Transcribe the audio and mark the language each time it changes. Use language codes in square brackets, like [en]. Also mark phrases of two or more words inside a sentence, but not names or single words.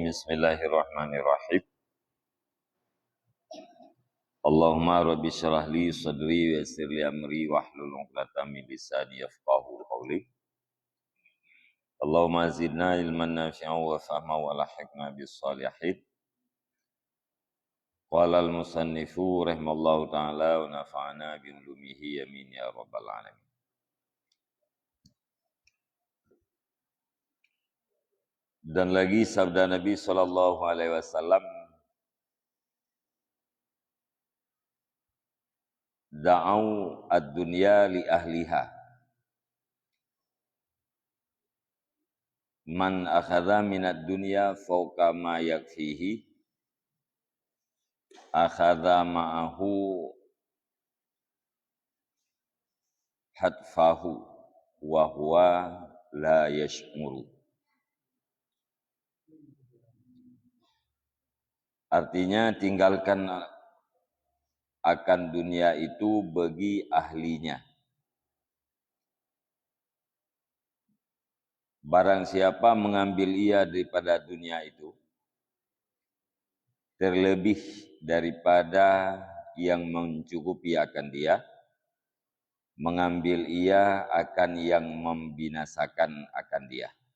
[ar] بسم الله الرحمن الرحيم. اللهم رب اشرح لي صدري ويسر لي أمري واحلل عقدة من لساني يفقهوا قولي. اللهم زدنا علما نافعا وفهما وألحقنا بالصالحين. قال المصنف رحمه الله تعالى ونفعنا بعلومه آمين يا رب العالمين. [ms] Dan lagi sabda Nabi [ar] صلى الله عليه وسلم دع الدنيا لأهلها. من أخذ من الدنيا فوق ما يكفيه أخذ معه حتفه وهو لا يشعر. [ms] Artinya tinggalkan akan dunia itu bagi ahlinya. Barang siapa mengambil ia daripada dunia itu, terlebih daripada yang mencukupi akan dia, mengambil ia akan yang membinasakan akan dia.